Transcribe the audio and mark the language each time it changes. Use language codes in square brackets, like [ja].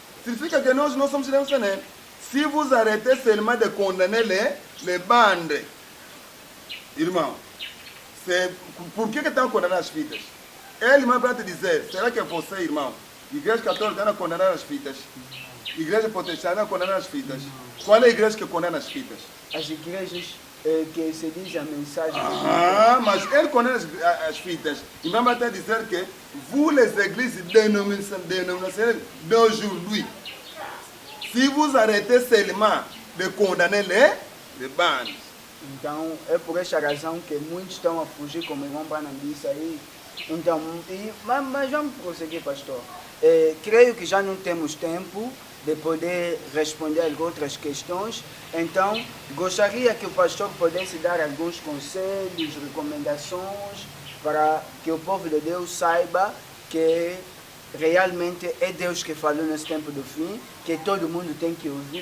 [pt] Significa que nós não somos dénominacionais. [fr] Si vous arrêtez seulement de condamner les bandes, [pt] irmão, por que estão condenando as fitas? Ele mais para te dizer, será que você, irmão, igreja católica está condenando as fitas? Igreja protestante está condenando as fitas? Qual é a igreja que condena as fitas? As igrejas que se diz a mensagem. Mas ele condena as fitas. E mesmo até dizer que [fr] vous les églises dénominationnelles d'aujourd'hui, si vous arrêtez seulement de condamner les bandes. [pt] Então é por esta razão que muitos estão a fugir, como o irmão Branham disse aí. Então, mas vamos prosseguir, pastor. Creio que já não temos tempo de poder responder outras questões. Então, gostaria que o pastor pudesse dar alguns conselhos, recomendações, para que o povo de Deus saiba que realmente é Deus que falou nesse tempo do fim, que todo mundo tem que ouvir.